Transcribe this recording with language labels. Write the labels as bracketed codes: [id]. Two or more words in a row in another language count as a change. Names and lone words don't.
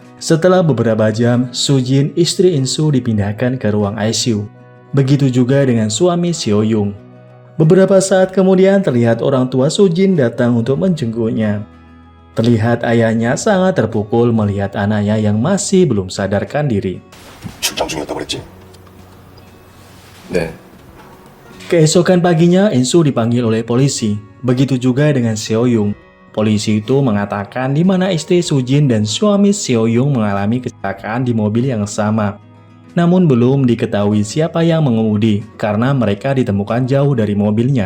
[id] Setelah beberapa jam, Sujin, istri Insu, dipindahkan ke ruang ICU. Begitu juga dengan suami Seo-yung. Beberapa saat kemudian terlihat orang tua Sujin datang untuk menjenguknya. Terlihat ayahnya sangat terpukul melihat anaknya yang masih belum sadarkan diri. [ko] 출장 중이었다고 그랬지? 네. [id] Keesokan paginya, Insu dipanggil oleh polisi. Begitu juga dengan Seo-yung. Polisi itu mengatakan di mana istri Sujin dan suami Seo-yung mengalami kecelakaan di mobil yang sama. Namun belum diketahui siapa yang mengemudi karena mereka ditemukan jauh dari mobilnya.